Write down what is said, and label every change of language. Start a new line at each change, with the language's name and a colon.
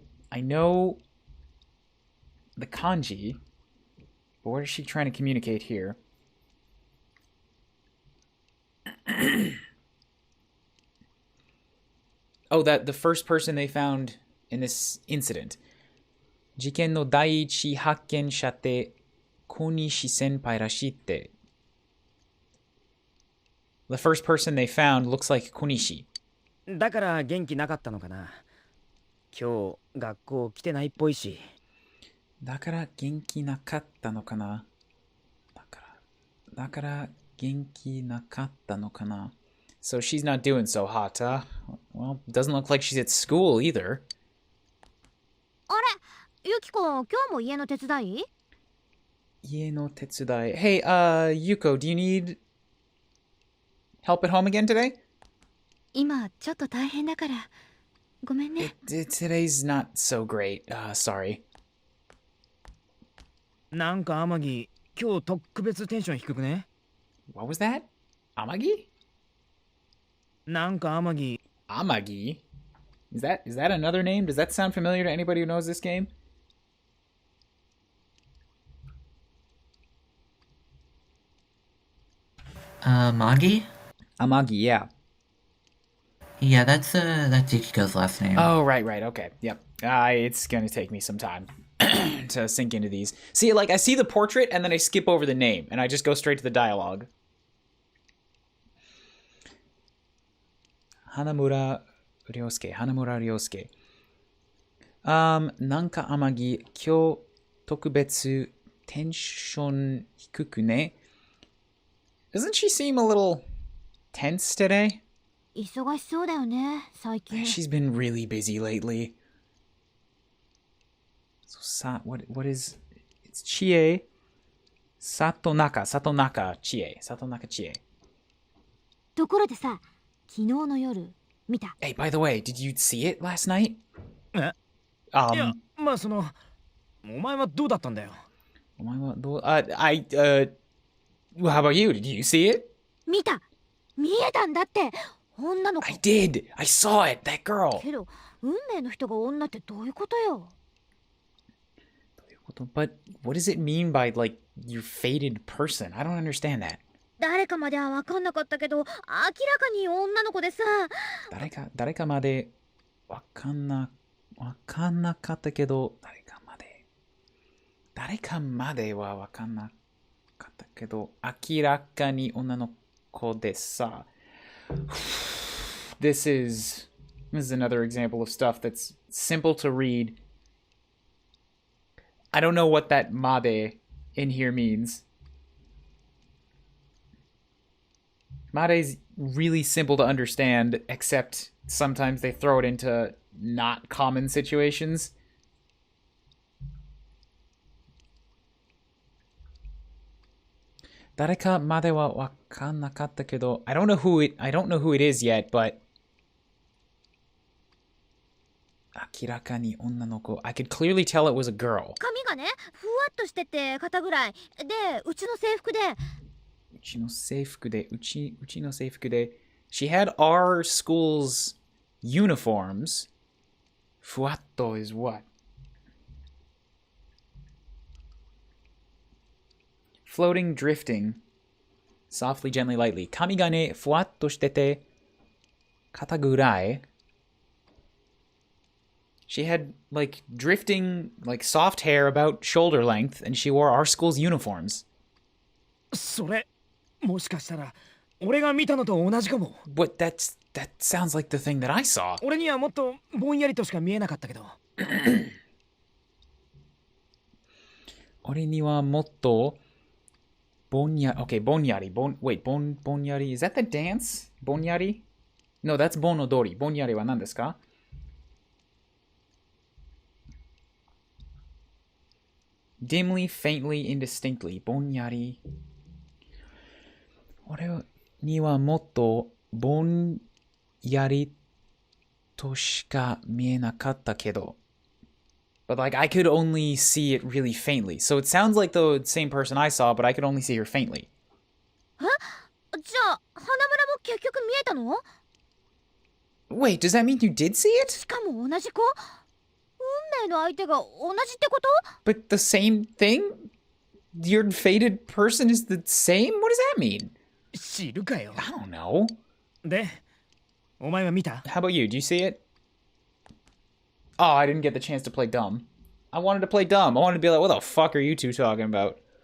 English: I know the kanji, but what is she trying to communicate here? Oh, that the first person they found in this incident.
Japanese: 事件の第一発見者って小西先輩らしいって。
English: The first person they found looks like Konishi.
Japanese: だから元気なかったのかな。今日学校来てないっぽいし。だから元気なかったのかな。だから元気なかったのかな。
English: So she's not doing so hot, huh? Well, doesn't look like she's at school either.
Japanese: あれ、ユキコ今日も家の手伝い？家の手伝い。
English: Hey, Yuko, do you need help at home again today?
Japanese: 今ちょっと大変だからごめんね。
English: Today's not so great. Sorry.
Japanese: なんか天城今日特別テンション低くね？
English: What was that? Amagi?
Japanese: なんか天城
English: Amagi? Is that another name? Does that sound familiar to anybody who knows this game? Magi? Amagi, yeah. Yeah, that's Yukiko's last name. Oh, right, okay. Yep. It's gonna take me some time to sink into these. See, like, I see the portrait, and then I skip over the name, and I just go straight to the dialogue. Hanamura Ryosuke.
Japanese: なんか天城、今日特別テンション低くね。
English: Doesn't she seem a little tense today?
Japanese: 忙しそうだよね最近。
English: She's been really busy lately. So, what is... It's Chie. Satonaka Chie.
Japanese: ところでさ、昨日の夜見た？
English: Hey, by the way, did you see it last night?
Japanese: え？いや、まあそのお前はどうだったんだよ。お前はどう...
English: how about you? Did you see it?
Japanese: 見えたんだって。女の子。
English: I did. I saw it. That girl.
Japanese: けど運命の人が女ってどういうことよ？
English: But what does it mean by, like, your fated person? I don't understand that.
Japanese: 誰かまでは分かんなかったけど明らかに女の子でさ。誰かまで分かんなかったけど、誰かまでは分かんなかったけど、明らかに女の子でさ。
English: This is another example of stuff that's simple to read. I don't know what that made in here means. Made's really simple to understand, except sometimes they throw it into not common situations.
Japanese: Dareka made wa wakannakatta kedo.
English: I don't know who it is yet, but
Japanese: Akiraka ni onna no ko.
English: I could clearly tell it was a girl.
Japanese: 髪がねふわっとしてて肩ぐらいで、うちの制服で。うちの制服で
English: She had our school's uniforms. Fuatto is what? Floating, drifting. Softly, gently, lightly.
Japanese: Kami ga ne fuatto shitete kata gurai.
English: She had, like, drifting, like, soft hair about shoulder length, and she wore our school's uniforms.
Japanese: それもしかしたら俺が見たのと同じかも。
English: What? That's that sounds like the thing that I saw.
Japanese: 俺にはもっとぼんやりとしか見えなかったけど。俺にはもっとぼんや、
English: okay,
Japanese: ぼんやり、
English: wait,
Japanese: ぼんやり、
English: is that the dance?
Japanese: ぼんやり?
English: No, that's
Japanese: 盆踊り。ぼんやりは何ですか?
English: Dimly, faintly, indistinctly.
Japanese: ぼんやり。俺にはもっとぼんやりとしか見えなかったけど。
English: But like I could only see it really faintly. So it sounds like the same person I saw, but I could only see her faintly.
Japanese: え、じゃあ花村も結局見えたの？
English: Wait, does that mean you did see it?
Japanese: しかも同じ子？運命の相手が同じってこと？
English: But the same thing? Your fated person is the same? What does that mean?
Japanese: 知るかよ。
English: I don't know.
Japanese: で、お前は見た？
English: How about you? Do you see it? Oh, I didn't get the chance to play dumb. I wanted to play dumb. I wanted to be like, what the fuck are you two talking about?